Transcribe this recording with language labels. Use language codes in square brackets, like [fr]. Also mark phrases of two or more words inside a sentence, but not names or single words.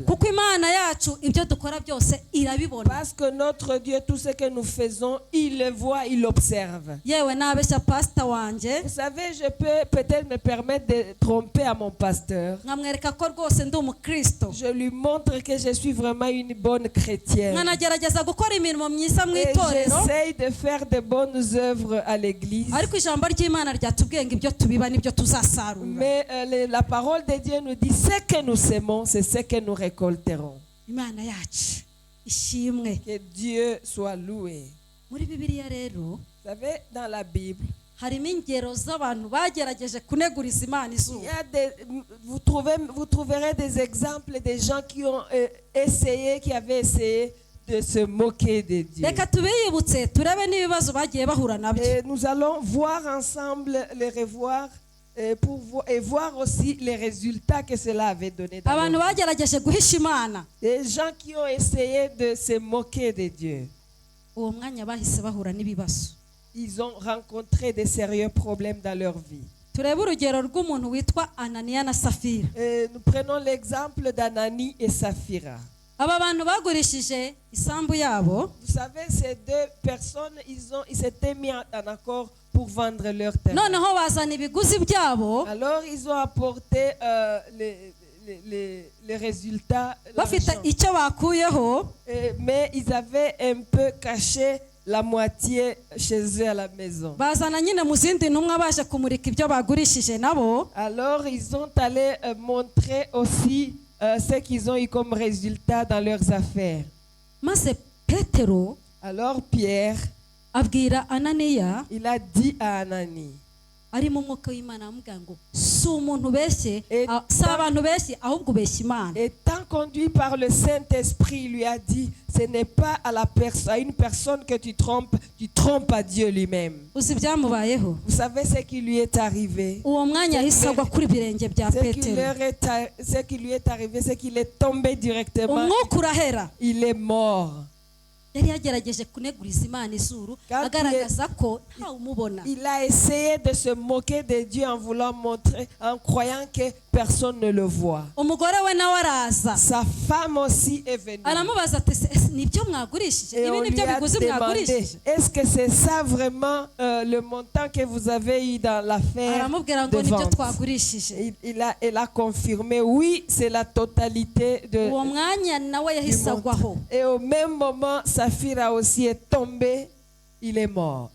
[rw] kuko Imana yacu ibyo dukora byose irabibona. [fr] Parce que notre Dieu, tout ce que nous faisons, il le voit, il l'observe. [rw] Yewe nabeshya pastor wanje [fr] Vous savez, je peux peut-être me permettre de tromper à mon pasteur. [rw] nkamwereka ko rwose ndi umukristo, [fr] Je lui montre que je suis vraiment une bonne chrétienne. [rw] nkanagerageza gukora imirimo myiza mu [fr] Et [rw] itorero, [fr] j'essaye de faire de bonnes œuvres à l'église. [rw] ariko ijambo ry'Imana ryatubwiye ngo ibyo tubiba nibyo tuzasarura. [fr] Mais la parole de Dieu nous dit, ce que nous semons, c'est ce que nous récolterons. [rw] Imana yacu ishimwe. [fr] Que Dieu soit loué. [rw] Muri Bibiliya rero [fr] Vous savez, dans la Bible, [rw] harimo ingero z'abantu bagerageje kuneguriza Imana [fr] il [rw] izuba. [fr] y a vous trouverez des exemples de gens qui ont qui avaient essayé de se moquer de Dieu. Reka tubiyibutse turebe n'ibibazo bagiye bahura nabyo. Et nous allons voir ensemble, les revoir, et voir aussi les résultats que cela avait donné. Dans [rw] Abantu [fr] leur vie. [rw] bagerageje guhisha Imana, [fr] Les gens qui ont essayé de se moquer de Dieu, [rw] uwo mwanya bahise bahura n'ibibazo. [fr] ils ont rencontré de sérieux problèmes dans leur vie. [rw] Turebe urugero rw'umuntu witwa Ananiya na Safira. [fr] Et nous prenons l'exemple d'Anani et Saphira. [rw] Aba bantu bagurishije isambu yabo, [fr] Vous savez, ces deux personnes, ils s'étaient mis en accord pour vendre leur terre. [rw] noneho bazana ibiguzi byabo, [fr] Alors, ils ont apporté les résultats, [rw] bafite [fr] l'argent. [rw] icyo bakuyeho, [fr] Mais ils avaient un peu caché la moitié chez eux à la maison. [rw] bazana nyine mu zindi ntumwa baje kumurika ibyo bagurishije nabo. [fr] Alors, ils sont allés montrer aussi ce qu'ils ont eu comme résultat dans leurs affaires. [rw] Maze Petero [fr] Alors, Pierre, [rw] abwira Ananiya [fr] il a dit à Anani, [rw] ari mu mwuka w'Imana amubwira ngo si umuntu ubeshye, si [fr] Eta- [rw] abantu beshye ahubwo ubeshya Imana. [fr] étant conduit par le Saint-Esprit, il lui a dit, ce n'est pas à une personne que tu trompes à Dieu lui-même. [rw] Uzi ibyamubayeho? [fr] Vous savez ce qui lui est arrivé? [rw] Uwo mwanya ahise agwa kuri birenge bya Petero, [fr] Ce qui lui est arrivé, c'est qu'il est tombé directement. [rw] umwuka urahera. [fr] Il est mort. [rw] Yari yagerageje kuneguriza Imana izuru, Kandi agaragaza ko ntawe umubona. [fr] Il a essayé de se moquer de Dieu en voulant montrer, en croyant que personne ne le voit. [rw] Umugore we nawe araza [fr] Sa femme aussi est venue. [rw] aramubaza ati "Ese nibyo mwagurishije? [fr] Et [rw] Ibi [fr] on lui [rw] nibyo [fr] a [rw] biguzi [fr] demandé, [rw] mwagurishije?" [fr] est-ce que c'est ça vraiment le montant que vous avez eu dans l'affaire [rw] Aramubwira [fr] de [rw] ngo nibyo [fr] vente? [rw] twagurishije. [fr] Elle a confirmé, oui, c'est la totalité de... [rw] Uwo mwanya nawe [fr] du [rw] yahise [fr] montant. [rw] agwaho. [fr] Et au même moment, Saphira aussi est tombée, il est mort.